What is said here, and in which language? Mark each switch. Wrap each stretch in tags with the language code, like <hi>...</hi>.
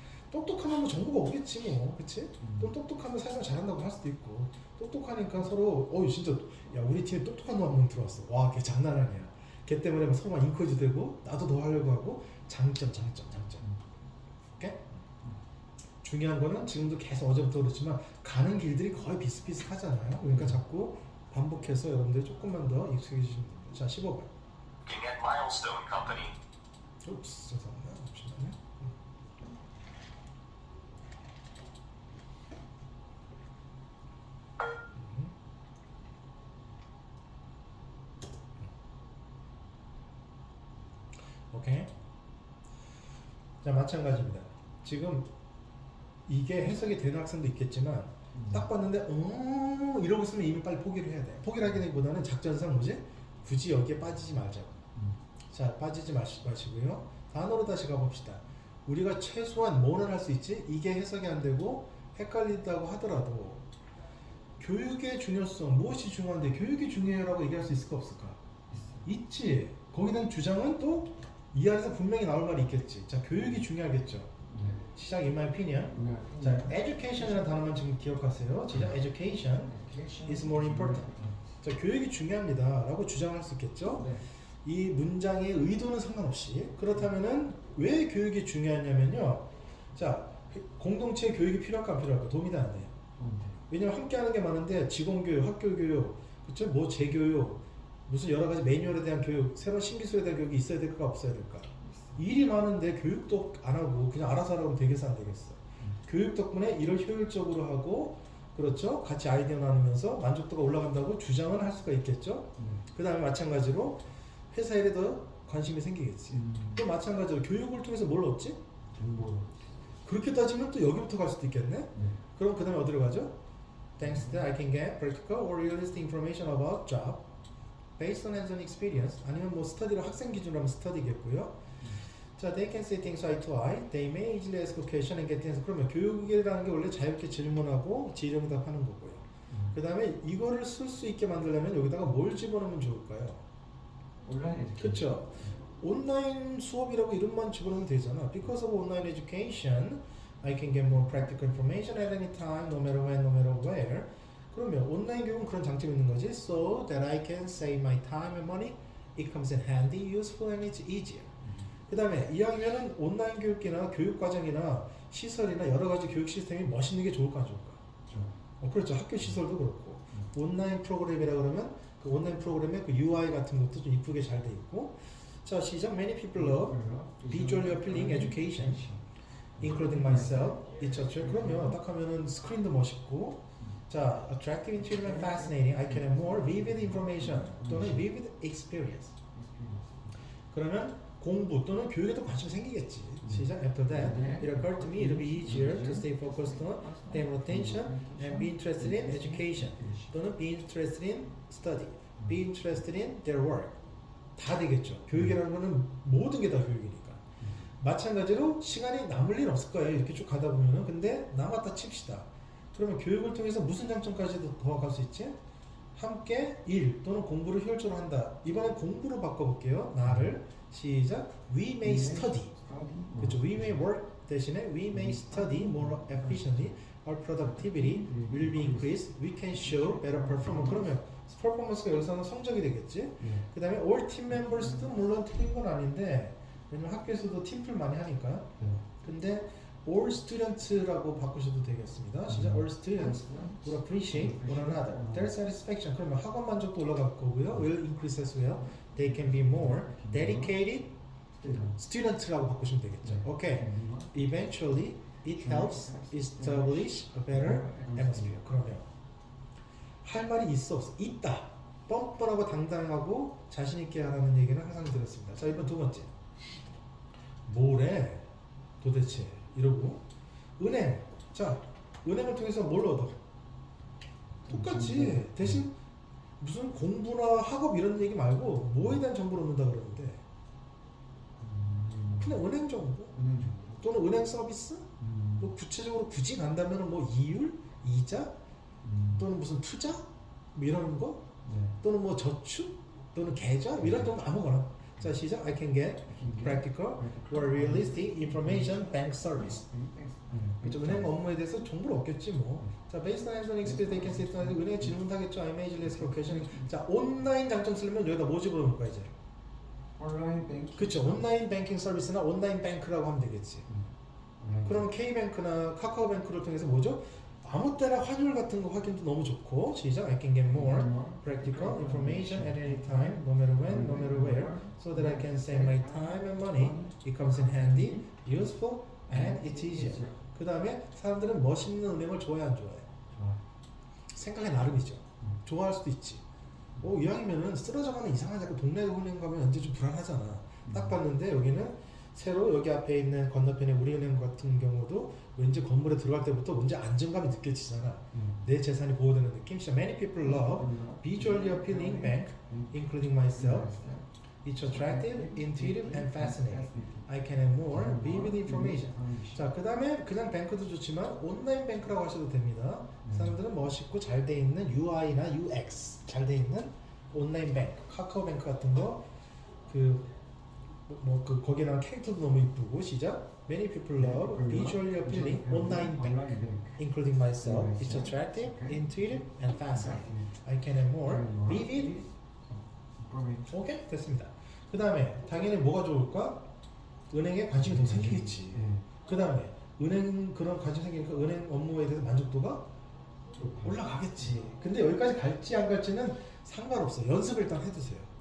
<ko>똑똑하면 뭐 정보가 오겠지 뭐, 그치? 또 똑똑하면 사실 잘한다고 할 수도 있고 똑똑하니까 서로 진짜 야 우리 팀에 똑똑한 놈 한 명 들어왔어. 와 걔 장난 아니야. 걔 때문에 막 서로만 인커리지 되고 나도 더 하려고 하고 장점. 오케이? 중요한 거는 지금도 계속 어제부터 그렇지만 가는 길들이 거의 비슷비슷하잖아요. 그러니까 자꾸 반복해서 여러분들이 조금만 더 익숙해지시면 됩니다. 자 15번.</ko> <en>Working at Milestone Company.</en> <ko>죄송합니다. 잠시만요. 오케이. 자 마찬가지입니다. 지금 이게 해석이 되는 학생도 있겠지만 딱 봤는데 이러고 있으면 이미 빨리 포기를 해야 돼. 포기를 하기보다는 작전상 뭐지? 굳이 여기에 빠지지 말자고. 자 빠지지 마시고요. 단어로 다시 가봅시다. 우리가 최소한 뭐는 할 수 있지? 이게 해석이 안 되고 헷갈린다고 하더라도 교육의 중요성 무엇이 중요한데 교육이 중요해라고 얘기할 수 있을까 없을까? 있지. 거기에 대한 주장은 또 이 안에서 분명히 나올 말이 있겠지. 자 교육이 중요하겠죠. 시작.</ko> <en>In my opinion.</en> <ko>자 education이라는 단어만 지금 기억하세요. 시작.</ko> <en>Education is more important.</en> <ko>자 교육이 중요합니다 라고 주장할 수 있겠죠. 이 문장의 의도는 상관없이 그렇다면은 왜 교육이 중요하냐면요. 자 공동체 교육이 필요할까 안 필요할까? 도움이 안 돼요. 왜냐면 함께 하는 게 많은데 직원교육, 학교교육, 그쵸? 뭐 재교육, 무슨 여러 가지 매뉴얼에 대한 교육, 새로운 신기술에 대한 교육이 있어야 될까 없어야 될까? 일이 많은데 교육도 안 하고 그냥 알아서 하라고 되겠어 안 되겠어? 교육 덕분에 일을 효율적으로 하고 그렇죠? 같이 아이디어 나누면서 만족도가 올라간다고 주장은 할 수가 있겠죠? 그 다음에 마찬가지로 회사 일에 더 관심이 생기겠지. 또 마찬가지로 교육을 통해서 뭘 얻지? 정보. 그렇게 따지면 또 여기부터 갈 수도 있겠네? 그럼 그 다음에 어디로 가죠?</ko> <en>Thanks that I can get practical or realistic information about job based on hands-on experience.</en> <ko>아니면 뭐 스터디로 학생 기준으로 하면 스터디겠고요.</ko> <en>자, they can say things eye to eye. They may easily ask a question and get the answer.</en> <ko>그러면 교육이라는 게 원래 자유롭게 질문하고 질의응답하는 거고요. 그 다음에 이거를 쓸 수 있게 만들려면 여기다가 뭘 집어넣으면 좋을까요? 온라인 에듀케이션. 그렇죠. 온라인 수업이라고 이름만 집어넣으면 되잖아.</ko> <en>Because of online education, I can get more practical information at any time, no matter when, no matter where.</en> <ko>그러면 온라인 교육은 그런 장점이 있는 거지.</ko> <en>So that I can save my time and money. It comes in handy, useful, and it's easier.</en> <ko>그 다음에 이왕이면은 온라인 교육이나 교육과정이나 시설이나 여러 가지 교육 시스템이 멋있는 게 좋을까 안 좋을까? 그렇죠. 학교 시설도 그렇고 온라인 프로그램이라 그러면 그 온라인 프로그램의 그 UI 같은 것도 좀 이쁘게 잘 돼 있고. 자 시작.</ko> <en>Many people love visually appealing education, including myself. etc.</en> <ko>그러면 딱 하면은 스크린도 멋있고, 자</ko> <en>attractive, intuitive, and fascinating. I can have more vivid information 또는 vivid experience.</en> <ko>그러면 공부 또는 교육에도 관심이 생기겠지. 시작.</ko> <en>After that, it occurred to me it would be easier to stay focused on, pay more attention, and be interested in education. 또는 be interested in study, be interested in their work.</en> <ko>다 되겠죠. 교육이라는 거는 모든 게 다 교육이니까. 마찬가지로 시간이 남을 일 없을 거예요. 이렇게 쭉 가다 보면은. 근데 남았다 칩시다. 그러면 교육을 통해서 무슨 장점까지도 더 갈 수 있지? 함께 일 또는 공부를 효율적으로 한다. 이번엔 공부로 바꿔볼게요. 나를 시작.</ko> <en>We may study.</en> <ko>그렇죠.</ko> <en>We may work 대신에 we may study more efficiently. Our productivity will be increased. We can show better performance.</en> <ko>그러면 퍼포먼스가 여기서는 성적이 되겠지. 그 다음에</ko> <en>all team members</en> <ko>도 물론 틀린 건 아닌데 왜냐면 학교에서도 팀플 많이 하니까. 근데</ko> <en>all students</en> <ko>라고 바꾸셔도 되겠습니다. 시작.</ko> <en>All students will appreciate one another. Their satisfaction.</en> <ko>그러면 학원 만족도 올라갈 거고요.</ko> <en>Will increase as well. They can be more dedicated student</en> <ko>라고 바꾸시면 되겠죠.</ko> <en>Okay. Eventually, it helps establish a better atmosphere.</en> <ko>그러면 할 말이 있어 없어? 있다. 뻔뻔하고 당당하고 자신 있게 하라는 얘기는 항상 들었습니다. 자, 이번 두 번째. 뭐래? 도대체 이러고 은행. 자, 은행을 통해서 뭘 얻어? 똑같지. 대신 무슨 공부나 학업 이런 얘기 말고 뭐에 대한 정보를 얻는다 그러는데 그냥 은행 정보 또는 은행 서비스 뭐 구체적으로 굳이 간다면 뭐 이율, 이자 또는 무슨 투자 뭐 이런 거 또는 뭐 저축 또는 계좌 이런 정도 아무거나. 자, 시작.</ko> <en>I can get practical or realistic information bank service.</en> <ko>그렇죠. 은행 업무에 대해서 정보를 얻겠지 뭐.</ko> <en>자, based on hands-on experience, they can sit down.</en> <ko>은행에 질문하겠죠.</ko> <en>I may less question.</en> <ko>자, 온라인 장점 쓰려면 여기다 뭐 집어넣을 거야 이제? 온라인 뱅킹. 그렇죠. 온라인 뱅킹 서비스나 온라인 뱅크라고 하면 되겠지. 그럼 K뱅크나 카카오뱅크를 통해서 뭐죠? 아무 때나 환율 같은 거 확인도 너무 좋고. 시작.</ko> <en>I can get more practical information at any time, no matter when, no matter where, so that I can save my time and money. It comes in handy, useful, and it's easier.</en> <ko>그 다음에 사람들은 멋있는 은행을 좋아해 안 좋아해? 생각의 나름이죠. 좋아할 수도 있지. 이왕이면은 쓰러져가는 이상한 자꾸 동네 은행 가면 언제 좀 불안하잖아. 딱 봤는데 여기는 새로 여기 앞에 있는 건너편에 우리은행 같은 경우도 왠지 건물에 들어갈 때부터 문제 안정감이 느껴지잖아. 내 재산이 보호되는 느낌.</ko> <en>So many people love visually appealing bank, including myself. It's attractive, intuitive, and fascinating. I can have more vivid information.</en> <ko>자, 그 다음에 그냥 뱅크도 좋지만 온라인 뱅크라고 하셔도 됩니다. 사람들은 멋있고 잘 돼 있는 UI나 UX 잘 돼 있는 온라인 뱅크, 카카오뱅크 같은 거 그 거기에 나온 캐릭터도 너무 이쁘고. 시작.</ko> <en>Many people love visually appealing online bank, including myself. It's attractive, intuitive, and fascinating. I can have more vivid.</en> <ko>오케이, 됐습니다. 그 다음에 당연히 뭐가 좋을까? 은행에 관심이 더 생기겠지. 그 다음에 은행 그런 관심 생기니까 은행 업무에 대해서 만족도가 올라가겠지. 근데 여기까지 갈지 안 갈지는 상관없어. 연습을 일단 해두세요.</ko>